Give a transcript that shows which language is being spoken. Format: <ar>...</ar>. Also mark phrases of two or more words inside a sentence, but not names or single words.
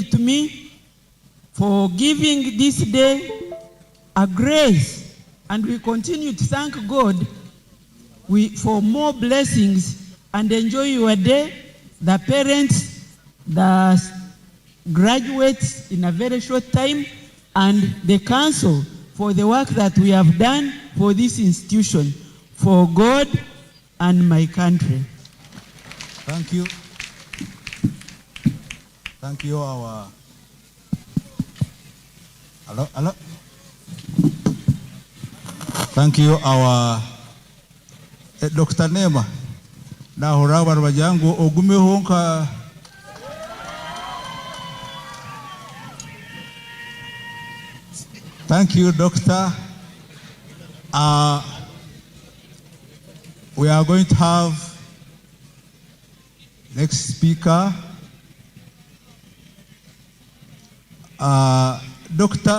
<en>to me, for giving this day a grace, and we continue to thank God for more blessings, and enjoy your day, the parents, the graduates in a very short time, and the council for the work that we have done for this institution, for God and my country. Thank you. Thank you, hello. Thank you, our Dr. Nema. Na horawa wajangu ogume honka. Thank you, Doctor. We are going to have next speaker, Dr.</en>